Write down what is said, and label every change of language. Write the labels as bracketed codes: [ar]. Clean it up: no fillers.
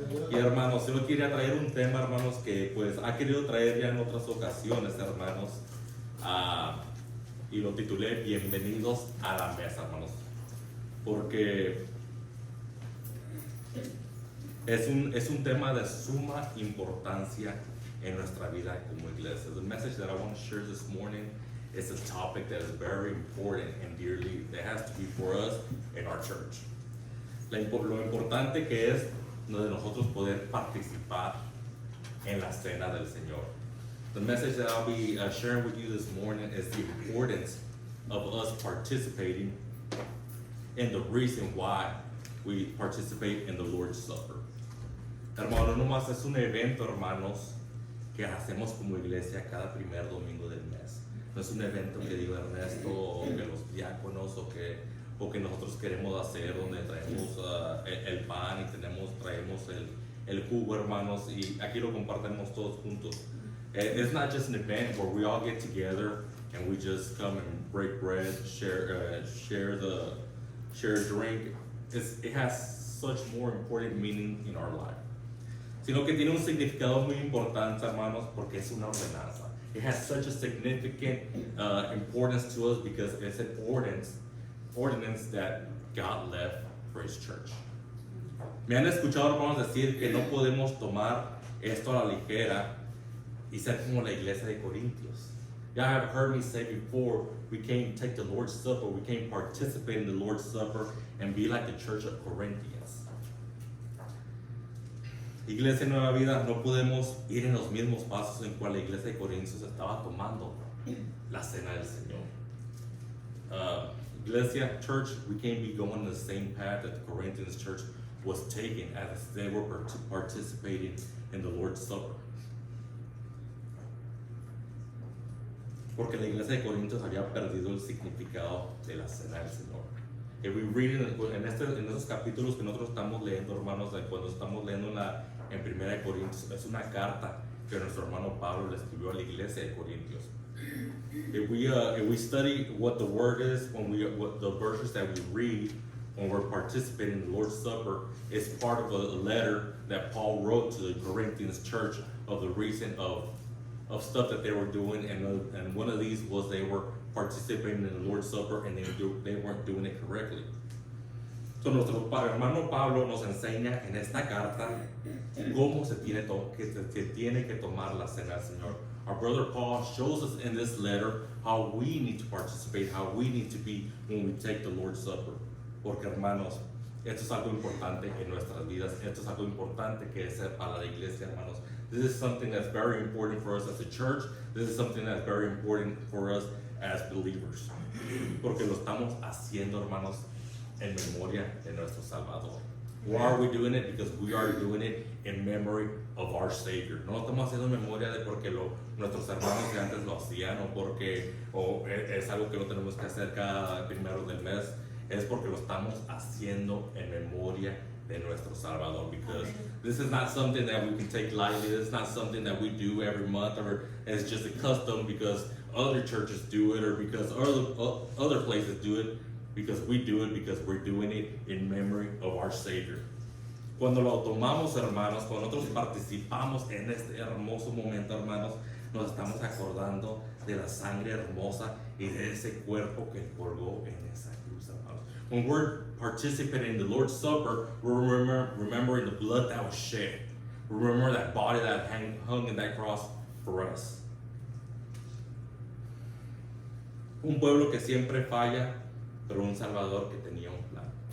[es] Y hermanos, yo quería traer un tema, hermanos, que pues ha querido traer ya en otras ocasiones, hermanos, y lo titulé Bienvenidos a la mesa, hermanos, porque es un tema de suma importancia en nuestra vida como iglesia. [en] The message that I want to share this morning is a topic that is very important and dearly that has to be for us in our church. [es] Lo importante que es de nosotros poder participar en la cena del Señor. [en] The message that I'll be sharing with you this morning is the importance of us participating and the reason why we participate in the Lord's Supper. [es] Hermano, no más es un evento, hermanos, que hacemos como iglesia cada primer domingo del mes. No es un evento que digo Ernesto o que los diáconos o que nosotros queremos hacer, donde traemos el pan y traemos el jugo, hermanos, y aquí lo compartimos todos juntos. [en] It's not just an event where we all get together and we just come and break bread, share a drink. It has such more important meaning in our life. [es] Sino que tiene un significado muy importante, hermanos, porque es una ordenanza. [en] It has such a significant importance to us because it's an ordinance that God left for His church. [es] Me han escuchado, hermanos, decir que no podemos tomar esto a la ligera y ser como la iglesia de Corintios. [en] You have heard me say before, we can't take the Lord's Supper, we can't participate in the Lord's Supper and be like the church of Corinthians. [es] Iglesia Nueva Vida, no podemos ir en los mismos pasos en cual la iglesia de Corintios estaba tomando la cena del Señor. [en] Iglesia, church, we can't be going the same path that the Corinthians church was taking as they were participating in the Lord's Supper. [es] Porque la iglesia de Corintios había perdido el significado de la cena del Señor. [en] If we read [es] en estos capítulos que nosotros estamos leyendo, hermanos, cuando estamos leyendo en 1 Corintios, es una carta que nuestro hermano Pablo le escribió a la iglesia de Corintios. [en] If we study what the word is, what the verses that we read when we're participating in the Lord's Supper, it's part of a letter that Paul wrote to the Corinthians church of the reason of stuff that they were doing, and one of these was they were participating in the Lord's Supper and they weren't doing it correctly. [es] So nuestro hermano Pablo nos enseña en esta carta cómo se tiene que tomar la cena del Señor. [en] Our brother Paul shows us in this letter how we need to participate, how we need to be when we take the Lord's Supper. [es] Porque, hermanos, esto es algo importante en nuestras vidas. Esto es algo importante que es para la iglesia, hermanos. [en] This is something that's very important for us as a church. This is something that's very important for us as believers. [es] Porque lo estamos haciendo, hermanos, en memoria de nuestro Salvador. [en] Why are we doing it? Because we are doing it in memory of our Savior. [es] No lo estamos haciendo en memoria de porque nuestros hermanos de antes lo hacían o es algo que lo tenemos que hacer cada primero del mes. Es porque lo estamos haciendo en memoria de nuestro Salvador. [en] Because this is not something that we can take lightly. This is not something that we do every month, or it's just a custom because other churches do it or because other places do it. Because we do it because we're doing it in memory of our Savior. [es] Cuando lo tomamos, hermanos, cuando nosotros participamos en este hermoso momento, hermanos, nos estamos acordando de la sangre hermosa y de ese cuerpo que colgó en esa cruz, hermanos. [en] When we're participating in the Lord's Supper, we're remembering the blood that was shed. Remember that body that hung in that cross for us. [es] Un pueblo que siempre falla, pero un Salvador que tenía un plan.